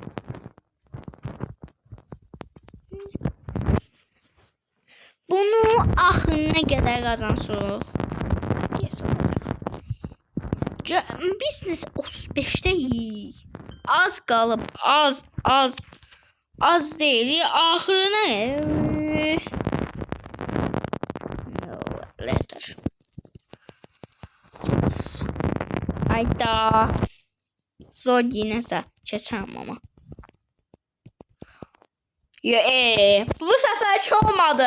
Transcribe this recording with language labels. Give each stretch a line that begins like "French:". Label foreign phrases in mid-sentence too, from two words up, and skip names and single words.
Azerbaijani: Bunu axırına qədər qazansın. Biz nəsə 35-deyik. Az qalıb. Az deyil. Axırına.
English: No, later.
Azerbaijani: Ayda.
Turkish: Zor yinəsə keçərəm ama. Bu seferki olmadı.